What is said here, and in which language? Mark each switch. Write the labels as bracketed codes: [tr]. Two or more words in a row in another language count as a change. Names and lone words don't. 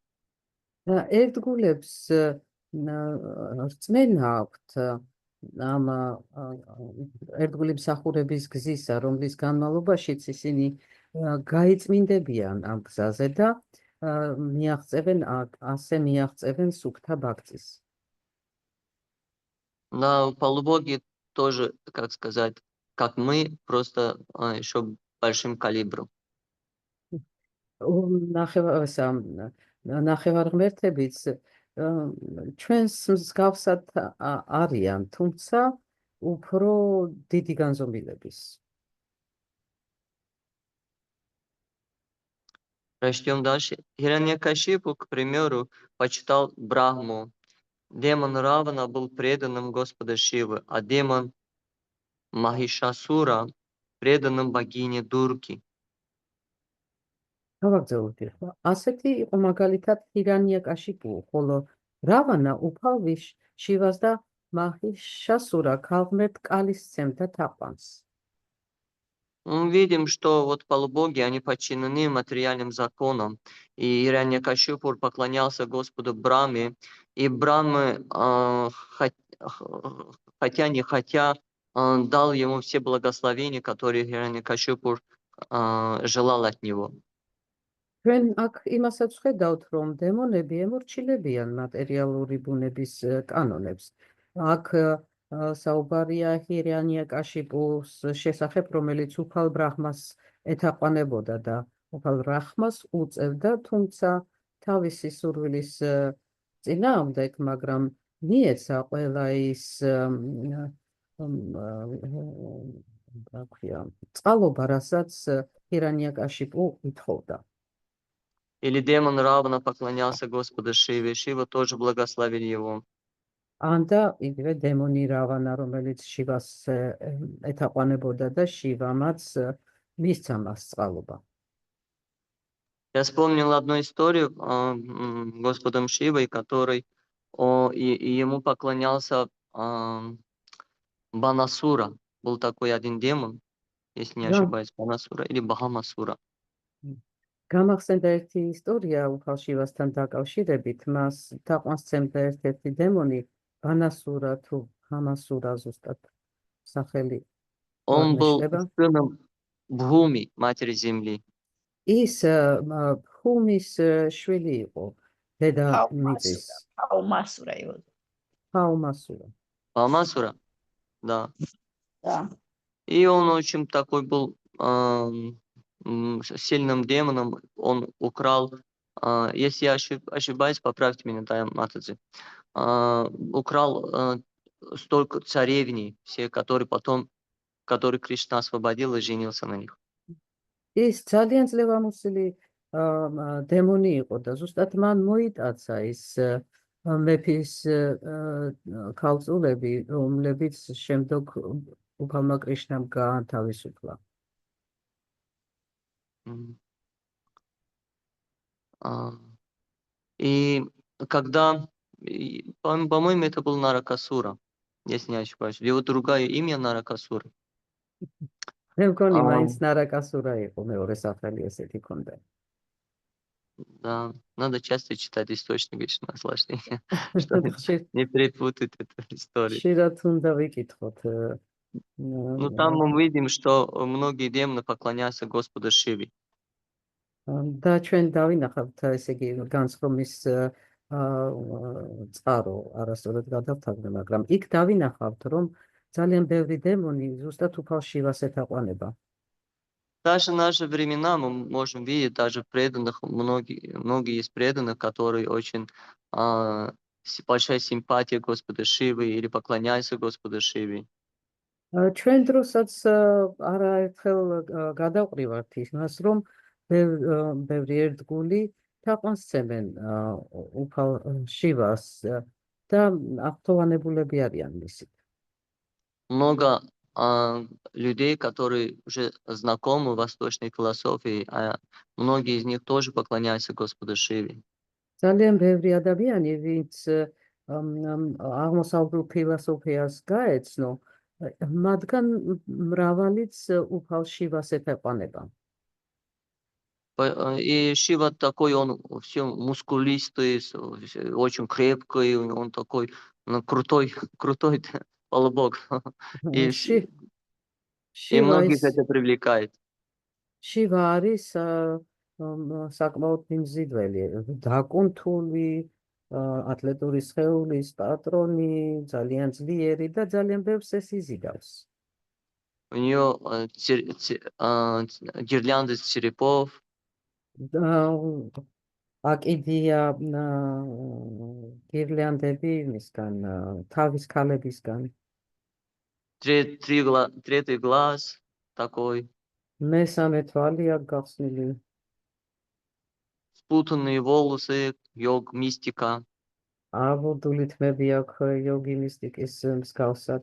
[ka] ერთგულებს რწმენა აქვთ ამ ერთგული მსახურების გზისა, რომლის განმავლობაშიც ისინი გაიწმინდებიან ამ გზაზე და მიაღწევენ სუფთა ბაქწის. [ru] Да, полубоги тоже, как сказать, как мы, просто еще большим калибром. [ka] ნახევარღმერთებიც ჩვენს მსგავსად არიან, თუმცა უფრო დიდი განზომილების. [ru] Прочтем дальше. Хираньякашипу, к примеру, почитал Брахму. Демон Равана был преданным Господа Шивы, а демон Махишасура преданным богине Дурги. [ka] ასეთი იყო მაგალითად ჰირანიაკაშიპუ, ხოლო რავანა უფალ შივას და მაჰიშასურა ქალღმერთ კალის სცემდა თაყვანს. [ru] Мы видим, что вот полубоги, они подчинены материальным законам, и Хираньякашипу поклонялся Господу Брахме, и Брахма, хотя не хотя, дал ему все благословения, которые Хираньякашипу желал от него. [ka] ჩვენ აქ იმასაც ვხედავთ, რომ დემონები ემორჩილებიან მატერიალური ბუნების კანონებს. აქ საუბარია ჰირანიაკაშიპუს შესახებ, რომელიც უფალ ბრაჰმას ეთაყვანებოდა და უფალ ბრაჰმას უწევდა, თუმცა თავისი სურვილის წინააღმდეგ, მაგრამ მიეცა ყველა ის წყალობა, რასაც ჰირანიაკაშიპუ ითხოვდა. [ru] Или демон Равана поклонялся Господу Шиве, Шива тоже благословил его. [ka] Анда იგივე დემონი რავანა, რომელიც შივას ეთაყვანებოდა და შივამაც მისცა მას წყალობა. [ru] Я вспомнил одну историю Господом Шивой, который ему поклонялся Банасура. Был такой один демон, если не ошибаюсь, Банасура или Бахамасура. [ka] გამახსენდა ერთი ისტორია უფალ შივასთან დაკავშირებით, მას თაყვანს სცემდა ერთ-ერთი დემონი, ბანასურა თუ ჰამასურა ზუსტად სახელი. [ru] Он был сыном Бхуми, матери земли. [ka] ის ბჰუმის შვილი იყო, დედა მიწის. აუმასურა იყო. [ru] Хаумасура. Алмасура, да. Да. И он очень такой был сильным демоном. Он украл, если я ошибаюсь, поправьте меня, да, Матадзи, украл столько царевней, все, которые Кришна освободил и женился на них. [ka] ის ძალიან ძლევამოსილი დემონი იყო და ზუსტად მან მოიტაცა ის მეფის ქალწულები, რომლებიც შემდეგ უფალმა კრიშნამ გაანთავისუფლა. М. [ru] И когда, по-моему, это был Наракасура, если не ошибаюсь. Его другое имя Наракасура. [ka] მე მგონი აა. მაინც ნარაკასურა იყო მეორე სახელი ესეთი ქონდა. [ru] Да, надо часто читать источники наслаждения, чтобы [ka] ხშირ [ru] не перепутать эту историю. [ka] ხშირად უნდა ვიკითხოთ [ru] Ну, там мы видим, что многие демоны поклоняются Господу Шиве. [ka] და ჩვენ დავინახავთ ესე იგი განსხვმის წყარო არასწორად გადავთარგმნა, მაგრამ იქ დავინახავთ, რომ ძალიან ბევრი დემონი ზუსტად უფალ შივას ეთაყვანება. [ru] Даже в наши времена мы можем видеть, даже преданных, многие есть преданных, которые очень большая симпатия Господа Шивы или поклоняются Господу Шиве. [ka] ჩვენ დროსაც არაერთხელ გადავყრივართ იმას, რომ ბევრი ერთგული თაყვანს სცემენ უფალ შივას და ახლოვანებულები არიან მისით. [ru] Много людей, которые уже знакомы восточной философии, многие из них тоже поклоняются Господу Шиве. [ka] ძალიან ბევრი ადამიანი, ვინც აღმოსავლურ ფილოსოფიას გაეცნო, მათგან მრავალიც უფალ შივას ეთაყვანება. [ru] И Шива такой, он все мускулистый, очень крепкий, он такой крутой полубог. И многих это привлекает. [ka] შივა არის საკმაოდ მიმზიდველი, დაკუნთული, ატლეტური სხეულის პატრონი, ძალიან ძლიერი და ძალიან ბევრს ეს იზიდავს. [ru] У нее гирлянды из черепов. [ka] აკიდია გირლანდები მისგან, თავის ქალებისგან. [ru] Третий глаз такой. [ka] მესამე თვალი აქვს გახსნილი. [ru] Спутанные волосы, йог, мистика. [ka] აბურდული თმები აქვს იოგი მისტიკის მსგავსად.